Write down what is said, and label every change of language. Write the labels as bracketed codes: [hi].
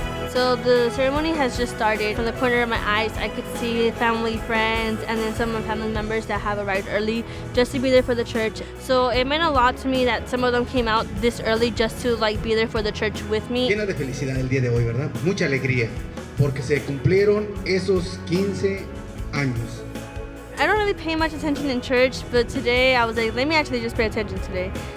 [en] So the ceremony has just started. From the corner of my eyes, I could see family, friends, and then some of my family members that have arrived early just to be there for the church. So it meant a lot to me that some of them came out this early just to be there for the church with me. [es] Llena de felicidad el día de hoy, ¿verdad? Mucha alegría, porque se cumplieron esos 15 años. [en] I don't really pay much attention in church, but today I was like, let me actually just pay attention today.